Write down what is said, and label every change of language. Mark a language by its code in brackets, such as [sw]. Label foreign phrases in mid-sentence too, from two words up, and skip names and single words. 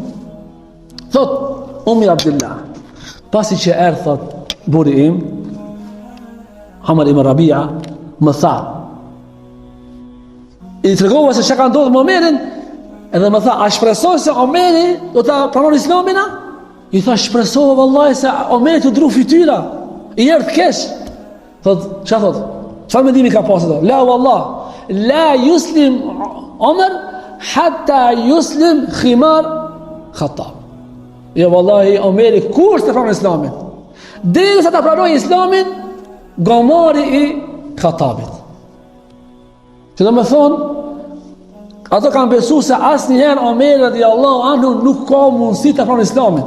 [sq] Thot Ummi Abdillah, pasi që erdh, thot, buri im Amr ibn Rabia, më tha, i tregova se çka ka ndodhur me Omerin, edhe më tha, a shpresoj se Omeri do ta pranon Islamin? I tha, shpresova vallahi se Omeri të dru fytyra, i erdh keq. Thot, ç'a thot? Çfarë mendimi ka pasur? [ar] لا والله، لا يسلم عمر حتى يسلم حمار خطاب. [sq] Jo vallahi, Omeri kur të pranon Islamin? Derisa ta pranoj Islamin gomari i Khattabit. Që do me thonë, ato kanë besu se asnjëherë Omeri [ar] رضي الله عنه [sq] nuk ka mundësi të pranon Islamin.